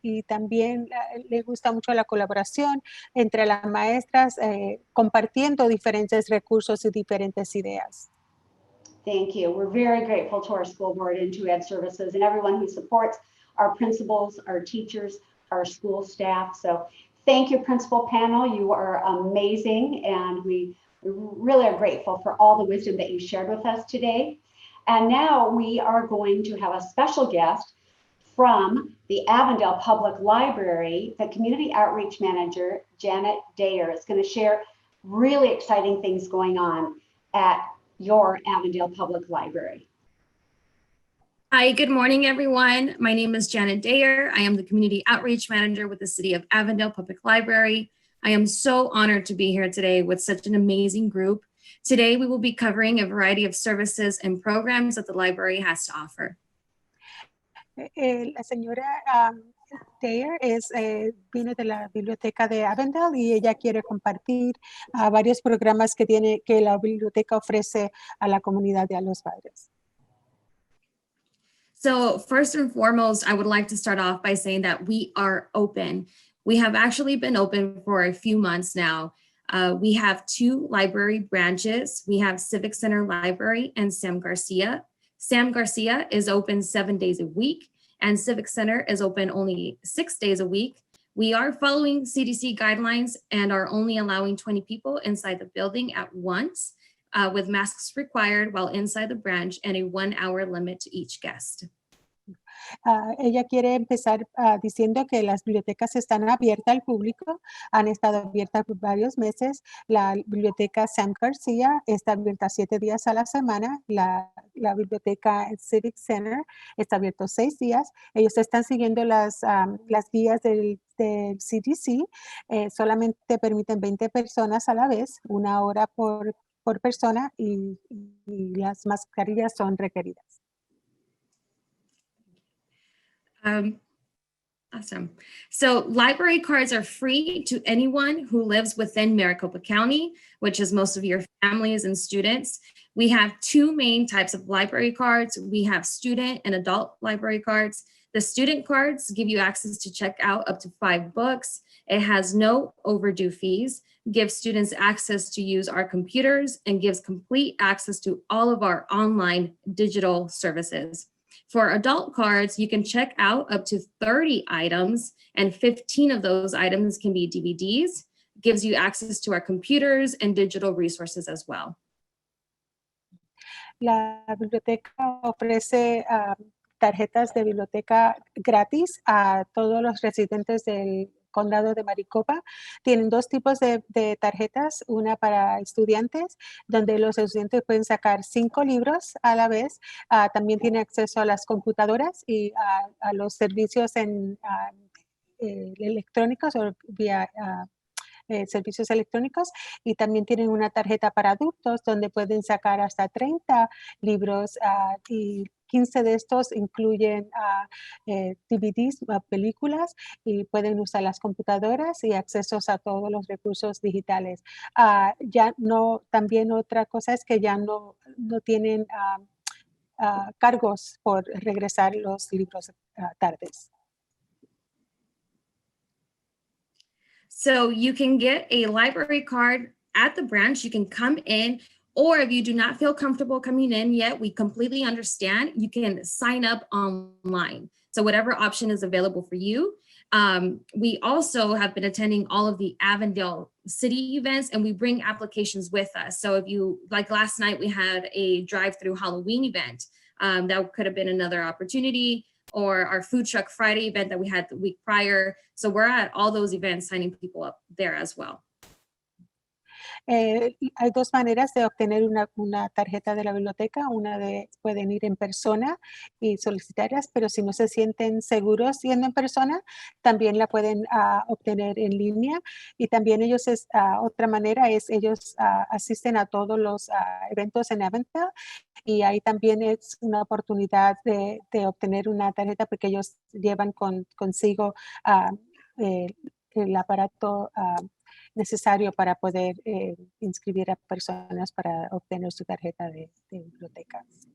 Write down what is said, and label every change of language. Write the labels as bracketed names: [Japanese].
[Spanish] Y también le gusta mucho la colaboración entre las maestras compartiendo diferentes recursos y diferentes ideas. [English] Thank you. We're very grateful to our school board and to Ed Services and everyone who supports our principals, our teachers, our school staff. So thank you, principal panel. You are amazing, and we really are grateful for all the wisdom that you shared with us today. And now we are going to have a special guest from the Avondale Public Library. The Community Outreach Manager, Janet Dayer, is going to share really exciting things going on at your Avondale Public Library. Hi, good morning, everyone. My name is Janet Dayer. I am the Community Outreach Manager with the City of Avondale Public Library. I am so honored to be here today with such an amazing group. Today, we will be covering a variety of services and programs that the library has to offer. [Spanish] La señora Dayer vino de la biblioteca de Avondale y ella quiere compartir varios programas que la biblioteca ofrece a la comunidad y a los padres. [English] So first and foremost, I would like to start off by saying that we are open. We have actually been open for a few months now. We have 2 library branches. We have Civic Center Library and Sam Garcia. Sam Garcia is open 7 days a week, and Civic Center is open only 6 days a week. We are following CDC guidelines and are only allowing 20 people inside the building at once, with masks required while inside the branch and a 1-hour limit to each guest. [Spanish] Ella quiere empezar diciendo que las bibliotecas están abiertas al público, han estado abiertas por varios meses. La biblioteca Sam Garcia está abierta 7 días a la semana. La biblioteca Civic Center está abierta 6 días. Ellos están siguiendo las guías del CDC. Solamente permiten 20 personas a la vez, 1 hora por persona, y las mascarillas son requeridas. [English] Awesome. So library cards are free to anyone who lives within Maricopa County, which is most of your families and students. We have 2 main types of library cards. We have student and adult library cards. The student cards give you access to check out up to 5 books. It has no overdue fees, gives students access to use our computers, and gives complete access to all of our online digital services. For adult cards, you can check out up to 30 items, and 15 of those items can be DVDs, gives you access to our computers and digital resources as well. [Spanish] La biblioteca ofrece tarjetas de biblioteca gratis a todos los residentes del condado de Maricopa. Tienen dos tipos de tarjetas, una para estudiantes, donde los estudiantes pueden sacar 5 libros a la vez. También tiene acceso a las computadoras y a los servicios electrónicos o vía servicios electrónicos, y también tienen una tarjeta para adultos donde pueden sacar hasta 30 libros y 15 de estos incluyen DVDs, películas, y pueden usar las computadoras y accesos a todos los recursos digitales. Ya no, también otra cosa es que ya no tienen cargos por regresar los libros tardes. [English] So you can get a library card at the branch. You can come in, or if you do not feel comfortable coming in yet, we completely understand. You can sign up online. So whatever option is available for you. We also have been attending all of the Avondale city events, and we bring applications with us. So if you, like last night, we had a drive-through Halloween event. That could have been another opportunity, or our Food Truck Friday event that we had the week prior. So we're at all those events signing people up there as well. [Spanish] Hay dos maneras de obtener una tarjeta de la biblioteca. Pueden ir en persona y solicitarlas, pero si no se sienten seguros yendo en persona, también la pueden obtener en línea. Y también otra manera es ellos asisten a todos los eventos en Avondale, y ahí también es una oportunidad de obtener una tarjeta porque ellos llevan consigo el aparato necesario para poder inscribir a personas para obtener su tarjeta de biblioteca.